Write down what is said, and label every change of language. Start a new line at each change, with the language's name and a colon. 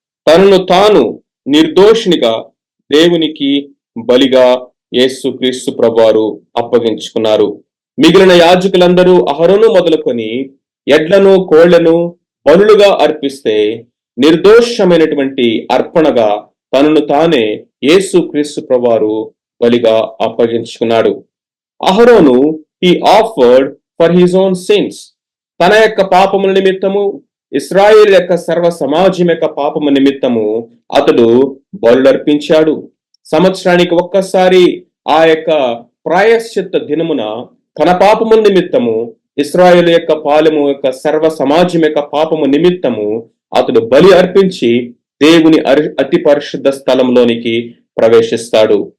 Telugu: తనను తాను నిర్దోషినిగా దేవునికి బలిగా యేసుక్రీస్తు ప్రభువారు అప్పగించుకున్నారు. మిగిలిన యాజకులందరూ అహరోను మొదలుకొని ఎడ్లను, కోళ్లను బలులుగా అర్పిస్తే, నిర్దోషమైనటువంటి అర్పణగా తనను తానే యేసుక్రీస్తు ప్రభువారు బలిగా అప్పగించుకున్నాడు. అహరోను
English: he offered for his own sins.
Telugu: తన యొక్క పాపముల నిమిత్తము, ఇశ్రాయేలు యొక్క సర్వ సమాజం యొక్క పాపము నిమిత్తము అతడు బలులర్పించాడు. సంవత్సరానికి ఒక్కసారి ఆ యొక్క ప్రాయశ్చిత్త దినమున తన పాపముల నిమిత్తము, ఇశ్రాయేలు యొక్క పాలెము యొక్క సర్వ సమాజం యొక్క పాపము నిమిత్తము అతడు బలి అర్పించి దేవుని అతి పరిశుద్ధ స్థలంలోనికి ప్రవేశిస్తాడు.